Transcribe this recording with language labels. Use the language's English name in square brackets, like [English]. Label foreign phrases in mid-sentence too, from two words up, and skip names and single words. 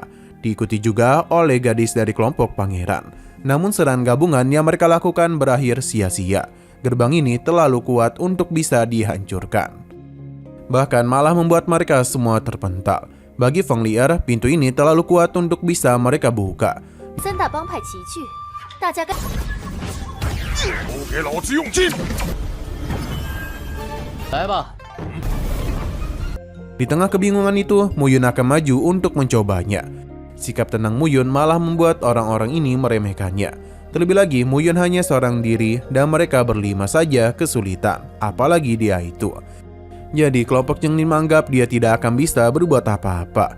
[Indonesian] Diikuti juga oleh gadis dari kelompok Pangeran. Namun serangan gabungan yang mereka lakukan berakhir sia-sia. Gerbang ini terlalu kuat untuk bisa dihancurkan. Bahkan malah membuat mereka semua terpental. Bagi Feng Li'er, pintu ini terlalu kuat untuk bisa mereka buka. [Chinese] 三大帮派齐聚，大家该都给老子用劲！来吧。 [Indonesian] Di tengah kebingungan itu, Muyun akan maju untuk mencobanya. Sikap tenang Muyun malah membuat orang-orang ini meremehkannya. Terlebih lagi, Muyun hanya seorang diri dan mereka berlima saja kesulitan, apalagi dia itu. Jadi kelompok Xianlin menganggap dia tidak akan bisa berbuat apa-apa.